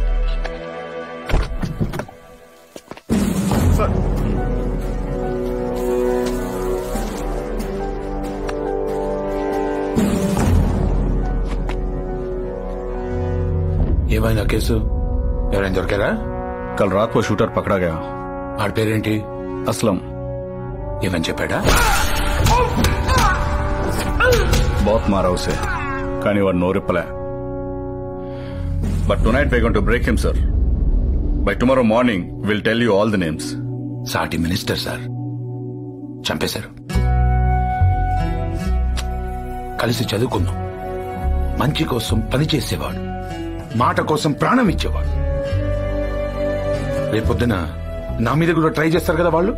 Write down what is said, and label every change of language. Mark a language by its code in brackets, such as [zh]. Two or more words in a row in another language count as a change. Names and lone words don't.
[te] ఏమైనా కేసు? ఎవరైనా దొరికారా? [hi] कल रात को शूटर पकड़ा गया. [te] ఆడి పేరేంటి? [hi] असलम. [te] ఏమని చెప్పాడా? [hi] बहुत मारा उसे, [te] కానీ వాడు [en] no reply. But tonight we're going to break him, sir. By tomorrow morning, we'll tell you all the names. [te] సాటి మినిస్టర్ సార్ చంపేశారు. కలిసి చదువుకున్నాం. మంచి కోసం పని చేసేవాడు, మాట కోసం ప్రాణం ఇచ్చేవాడు. రేపొద్దున నా మీద కూడా ట్రై చేస్తారు కదా వాళ్ళు.